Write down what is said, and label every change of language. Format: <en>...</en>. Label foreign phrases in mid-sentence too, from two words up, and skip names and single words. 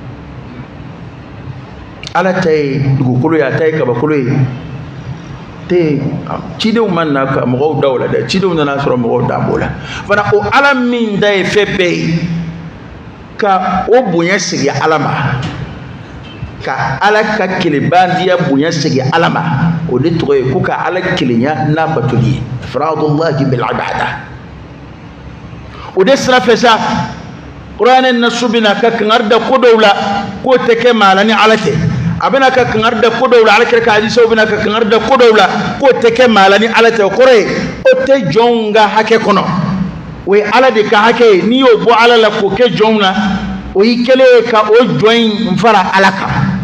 <bm>ala ta ye dugukolo ye a ta ye kabakolo ye te cidenw ma na ka mɔgɔw da o la dɛ cidenw nana sɔrɔ mɔgɔw da b'o la fana o ala min da ye fɛn bɛɛ ye ka o bonya sigi ala ma ka ala ka kelenbandiya bonya sigi ala ma o de tɔgɔ ye ko ka ala kelenya n'a batoli ye</bm> <ar>إفراد الله بالعبادة</ar> <bm>o de sira fɛ sa kuranɛ nasu bɛna ka kankari da ko dɔw la k'o tɛ kɛ maa la ni ala tɛ a bɛna ka kankari da ko dɔw la ala kɛra ka hadisaw bɛna ka kankari da ko dɔw la k'o tɛ kɛ maa la ni ala tɛ o kɔrɔ ye o tɛ jɔnw ka hakɛ kɔnɔ o ye ala de ka hakɛ ye n'i y'o bɔ ala la k'o kɛ jɔnw na o y'i kɛlen ye ka o jɔn in fara ala kan</bm>